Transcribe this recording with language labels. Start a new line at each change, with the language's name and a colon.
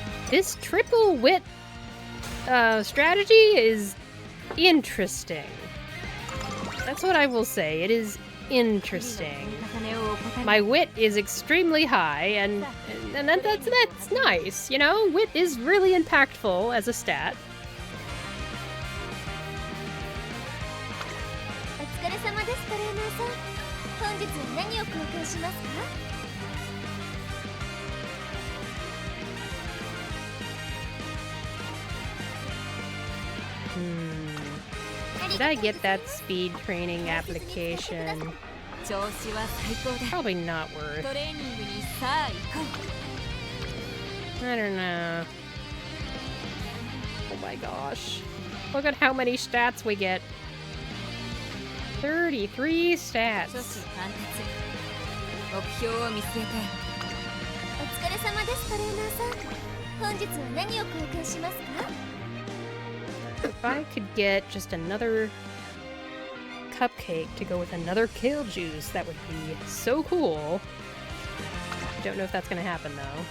English: This triple wit strategy is interesting. That's what I will say. It is interesting. My wit is extremely high, and that's nice. You know, wit is really impactful as a stat.
Japanese: お疲れ様ですトレーナーさん本日は何を交換しますか
English: Did I get that speed training application?
Japanese: 調子は最高だ
English: Probably not worth.
Japanese: トレーニングにさあ行こ
English: I don't know. Oh my gosh. Look at how many stats we get. 33 う stats.
Japanese: 初心貫徹目標を見据えてお疲れ様ですトレーナーさん本日は何を交換しますか
English: If I could get just another cupcake to go with another kale juice, that would be so cool. I don't know if that's gonna happen though.